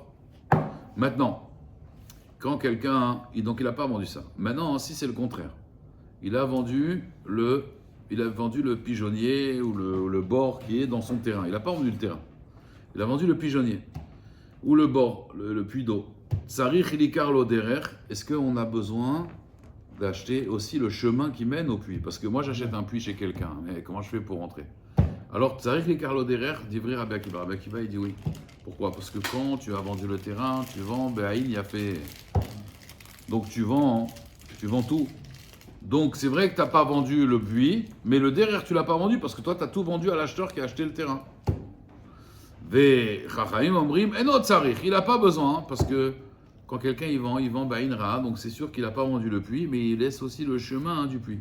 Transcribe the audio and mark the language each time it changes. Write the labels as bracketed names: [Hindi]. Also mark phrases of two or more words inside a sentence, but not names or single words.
[French] Maintenant, quand quelqu'un, donc il n'a pas vendu ça. Maintenant, si c'est le contraire, il a vendu le pigeonnier ou le bord qui est dans son terrain. Il n'a pas vendu le terrain. Il a vendu le pigeonnier. Ou le bord, le puits d'eau. [Hebrew] צריך ליקח לו דרך. [French] Est-ce qu'on a besoin d'acheter aussi le chemin qui mène au puits? Parce que moi, j'achète un puits chez quelqu'un. Mais comment je fais pour rentrer? Alors, [Hebrew] צריך ליקח לו דרך, [French] dit vrai Rabbi Akiva. Rabbi Akiva, il dit oui. Pourquoi? Parce que quand tu as vendu le terrain, tu vends, il y a fait. Donc tu vends tout. Donc c'est vrai que tu n'as pas vendu le puits, mais le derrière tu ne l'as pas vendu parce que toi tu as tout vendu à l'acheteur qui a acheté le terrain. Il n'a pas besoin parce que quand quelqu'un il vend Bainra, donc c'est sûr qu'il n'a pas vendu le puits, mais il laisse aussi le chemin du puits.